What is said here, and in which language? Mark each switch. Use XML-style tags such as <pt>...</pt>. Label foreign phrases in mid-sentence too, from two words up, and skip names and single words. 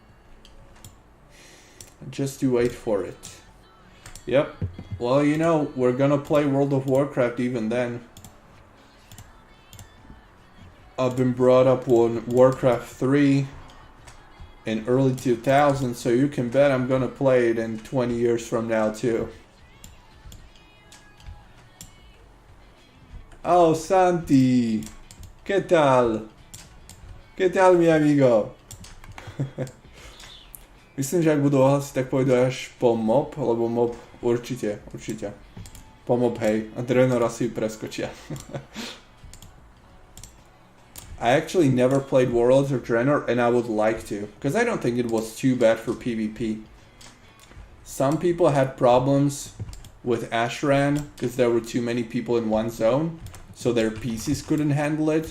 <en>Just to wait for it. Yep. Well, you know, we're gonna play World of Warcraft even then. I've been brought up on Warcraft 3 in early 2000s, so you can bet I'm gonna play it in 20 years from now too. Oh, Santi!</en> <es>¿Qué tal? ¿Qué tal, mi amigo?</es> <sk>Myslím, že ak budú ohlasiť, tak pôjdu až po mob, lebo mob určite. Po mob, hej. A Draenor asi preskočia.</sk> <en>I actually never played Warlords of Draenor, and I would like to, because I don't think it was too bad for PvP. Some people had problems with Ashran, because there were too many people in one zone, so their PCs couldn't handle it.</en>